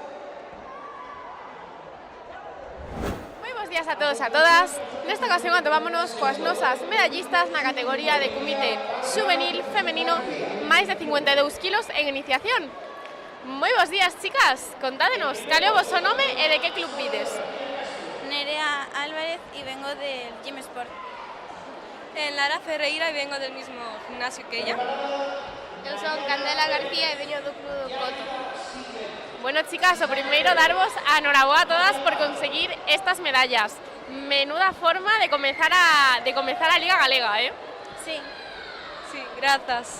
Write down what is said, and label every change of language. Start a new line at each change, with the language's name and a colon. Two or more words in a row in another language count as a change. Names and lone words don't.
Galician: Moi bons días a todos e a todas. Nesta ocasión atomámonos coas nosas medallistas na categoría de comité juvenil femenino máis de 52 kilos en iniciación. Moi bons días, chicas. Contádenos, cal é o vosso nome e de que club vides?
Spanish: Nerea Álvarez y vengo del Gym Sport. Lara Ferreira y vengo del mismo gimnasio que ella.
Galician: Eu son Candela García e veño do Club do Coto. Bueno, chicas, o primeiro darvos a enhoraboa a todas por conseguir estas medallas.
Spanish: Menuda forma de comenzar a Liga Galega, ¿eh?
Galician: Sí. Sí, grazas.